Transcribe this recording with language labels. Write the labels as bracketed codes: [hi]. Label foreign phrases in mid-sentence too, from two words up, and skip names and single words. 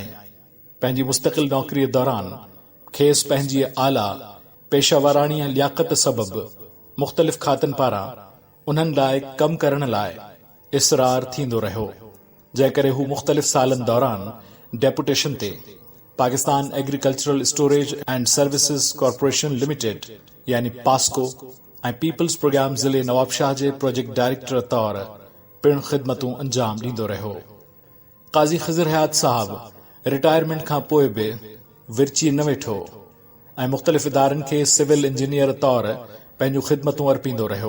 [sd] पंहिंजी मुस्तक़िल नौकरीअ दौरान खेसि पंहिंजी आला पेशावराणीअ लियाक़त सबबि मुख़्तलिफ़ खातनि पारां उन्हनि लाइ कम करण लाइ इसरार थींदो रहियो, जंहिं करे हू मुख़्तलिफ़ सालनि दौरान डेपुटेशन ते पाकिस्तान एग्रीकल्चरल स्टोरेज एंड सर्विसेज कॉर्पोरेशन लिमिटेड यानी पास्को ऐं पीपल्स प्रोग्राम ज़िले नवाबशाह जे [en] project director [sd] तौर पिण ख़िदमतूं अंजाम ॾींदो रहियो। काज़ी ख़िज़र हयात साहब रिटायरमेंट खां पोइ बि विरची न वेठो ऐं मुख़्तलिफ़ इदारनि खे [en] civil engineer [sd] तौर पंहिंजूं ख़िदमतूं अर्पींदो रहियो।